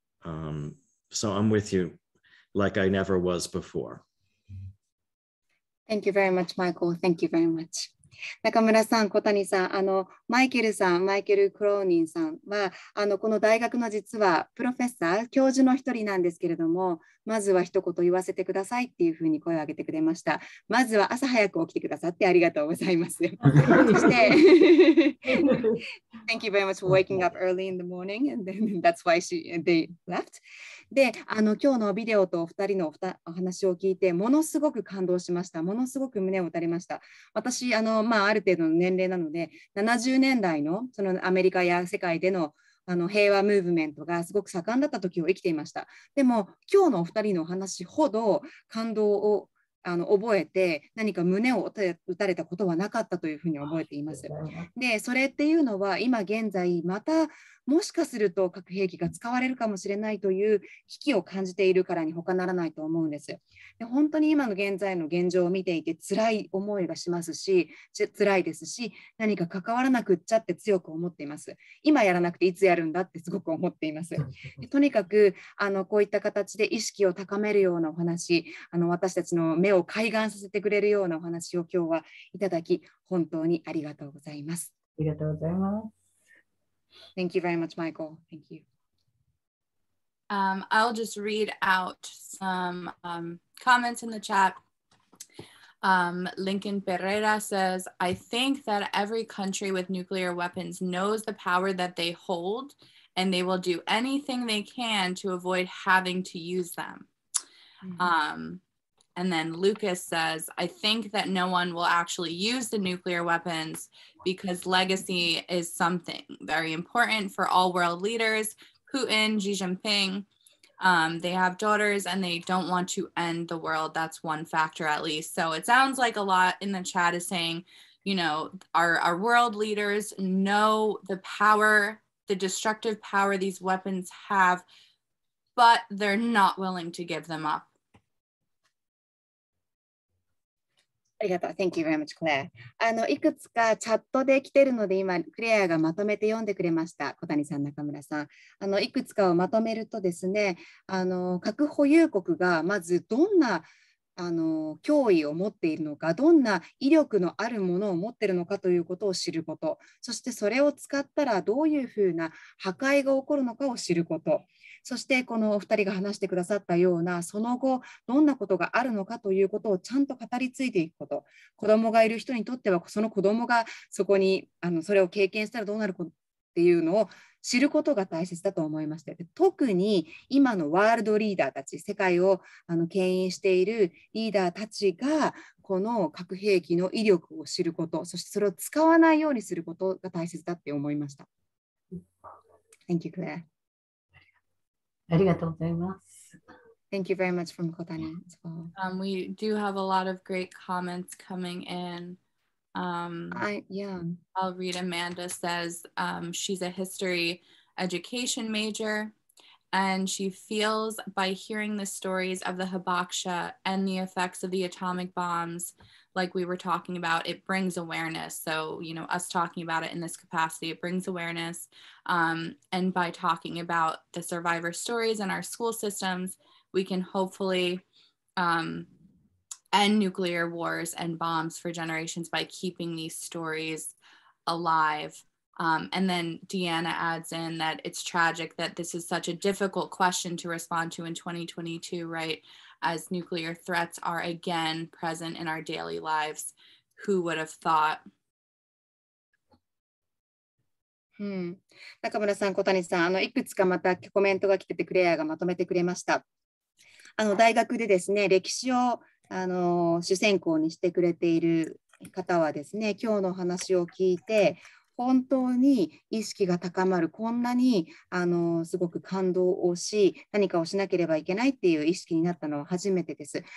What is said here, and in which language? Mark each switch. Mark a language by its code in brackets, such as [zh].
[en] So I'm with you like I never was before. Thank you very much, Michael. Thank you very much. [ja] 中村さん、小谷さん、マイケルクローニンさんは、この大学の実はプロフェッサー、教授の一人なんですけれども、まずは一言言わせてくださいっていうふうに声を上げてくれました。まずは朝早く起きてくださってありがとうございます。そして、 [en] Thank you very much for waking up early in the morning, and then that's why they left. [ja] で、今日のビデオとお二人のお話を聞いて、ものすごく感動しました。ものすごく胸を打たれました。私、ある程度の年齢なので、70年代のそのアメリカや世界での平和ムーブメントがすごく盛んだった時を生きていました。でも、今日のお二人のお話ほど感動を覚えて、何か胸を打たれたことはなかったというふうに覚えています。で、それっていうのは、今現在、またもしかすると核兵器が使われるかもしれないという危機を感じているからに他ならないと思うんです。で、本当に今の現在の現状を見ていて辛い思いがしますし、辛いですし、何か関わらなくっちゃって強く思っています。今やらなくていつやるんだってすごく思っています。で、とにかくこういった形で意識を高めるようなお話、私たちの目を開眼させてくれるようなお話を今日はいただき、本当にありがとうございます。ありがとうございます。 [en] Thank you very much, Michael. Thank you. I'll just read out some comments in the chat. Lincoln Pereira says, I think that every country with nuclear weapons knows the power that they hold, and they will do anything they can to avoid having to use them. And then Lucas says, I think that no one will actually use the nuclear weapons because legacy is something very important for all world leaders. Putin, Xi Jinping, they have daughters and they don't want to end the world. That's one factor at least. So it sounds like a lot in the chat is saying, our world leaders know the power, the destructive power these weapons have, but they're not willing to give them up. [ja] ありがとう。 [en] Thank you very much, Claire. [ja] いくつかチャットで来てるので、今、クレアがまとめて読んでくれました。小谷さん、中村さん。いくつかをまとめるとですね、核保有国がまずどんな脅威を持っているのか、どんな威力のあるものを持っているのかということを知ること、そしてそれを使ったらどういうふうな破壊が起こるのかを知ること、そしてこのお二人が話してくださったようなその後どんなことがあるのかということをちゃんと語り継いでいくこと、子供がいる人にとってはその子供がそこにそれを経験したらどうなるかっていうのを知ることが大切だと思いまして、特に今のワールドリーダーたち、世界を牽引しているリーダーたちがこの核兵器の威力を知ること、そしてそれを使わないようにすることが大切だって思いました。 [en] Thank you, Claire. [ja] ありがとうございます。 [en] Thank you very much from Kotani as well. We do have a lot of great comments coming in. Yeah. I'll read. Amanda says she's a history education major, and she feels by hearing the stories of the hibakusha and the effects of the atomic bombs, like we were talking about, it brings awareness. So, you know, us talking about it in this capacity, it brings awareness. And by talking about the survivor stories in our school systems, we can hopefully end nuclear wars and bombs for generations by keeping these stories alive. And then Deanna adds in that it's tragic that this is such a difficult question to respond to in 2022, right? As nuclear threats are again present in our daily lives. Who would have thought? [ja] 中村さん、小谷さん、いくつかまたコメントが来ててクレアがまとめてくれました。大学でですね、歴史を主専攻にしてくれている方はですね、今日の話を聞いて、本当に意識が高まる、こんなにすごく感動をし、何かをしなければいけないっていう意識になったのは初めてです。